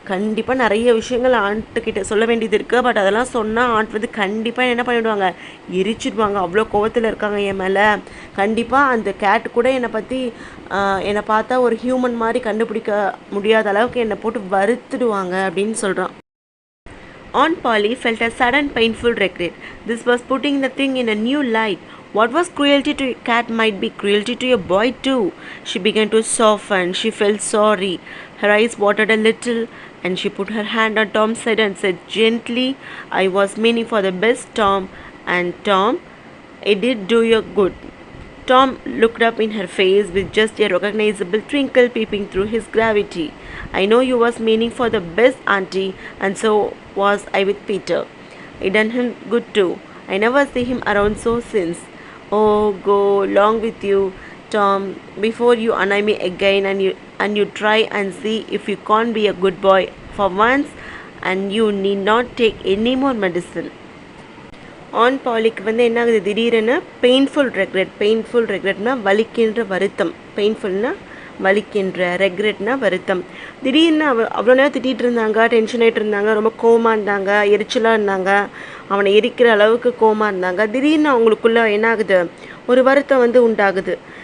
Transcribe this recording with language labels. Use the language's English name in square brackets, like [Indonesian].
[Tamil] கண்டிப்பாக நிறைய விஷயங்கள் ஆண்ட்டுக்கிட்ட சொல்ல வேண்டியது இருக்குது. பட் அதெல்லாம் சொன்னால் ஆண்ட் வந்து கண்டிப்பாக என்ன பண்ணிவிடுவாங்க, எரிச்சிடுவாங்க. அவ்வளோ கோவத்தில் இருக்காங்க என் மேலே. கண்டிப்பாக அந்த கேட் கூட என்னை பார்த்தா ஒரு ஹியூமன் மாதிரி கண்டுபிடிக்க முடியாத அளவுக்கு என்னை போட்டு வறுத்துடுவாங்க அப்படின்னு சொல்கிறான். [English] Aunt Polly felt a sudden painful regret. This was putting the thing in a new light. What was cruelty to a cat might be cruelty to a boy too. She began to soften. She felt sorry. Her eyes watered a little, and she put her hand on Tom's head and said gently, I was meaning for the best, Tom. And Tom, it did do you good. Tom looked up in her face with just a recognizable twinkle peeping through his gravity. I know you was meaning for the best, auntie, and so was I with Peter. It done him good too. I never see him around so since. Oh, go long with you, Tom, before you annoy me again and you try and see if you can't be a good boy for once, and you need not take any more medicine. [Tamil] On பாலிக்கு வந்து என்ன ஆகுது, திடீரென painful ரெக்ரெட்னா வலிக்கின்ற வருத்தம், பெயின்ஃபுல்னா வலிக்கின்ற, ரெக்ரெட்னா வருத்தம். திடீர்னு அவ்வளோ நேரம் திட்டிகிட்டு இருந்தாங்க, டென்ஷன் ஆகிட்டு இருந்தாங்க, ரொம்ப கோவமாக இருந்தாங்க, எரிச்சலாக இருந்தாங்க, அவனை எரிக்கிற அளவுக்கு கோவமாக இருந்தாங்க. திடீர்னு அவங்களுக்குள்ளே என்ன ஆகுது, ஒரு வருத்தம் வந்து உண்டாகுது.